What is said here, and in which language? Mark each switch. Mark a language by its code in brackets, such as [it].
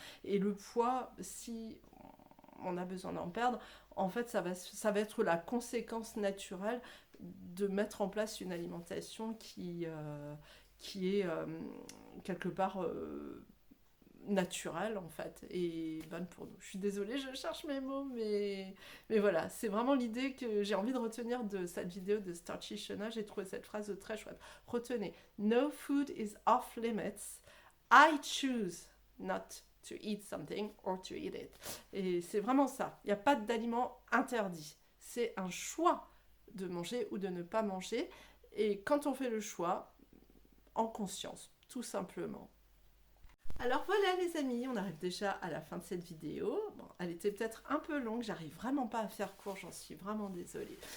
[fr] Et le poids, si on a besoin d'en perdre, en fait, ça va être la conséquence naturelle de mettre en place une alimentation qui est quelque part naturelle en fait et bonne pour nous. Je suis désolée, je cherche mes mots, mais voilà, c'est vraiment l'idée que j'ai envie de retenir de cette vidéo de Starchy Shona. J'ai trouvé cette phrase très chouette. Retenez, [en] no food is off limits. I choose not to eat something or to eat it. [fr] Et c'est vraiment ça. Il n'y a pas d'aliment interdit. C'est un choix de manger ou de ne pas manger. Et quand on fait le choix, en conscience, tout simplement. Alors voilà les amis, on arrive déjà à la fin de cette vidéo. Bon, elle était peut-être un peu longue, j'arrive vraiment pas à faire court, j'en suis vraiment désolée.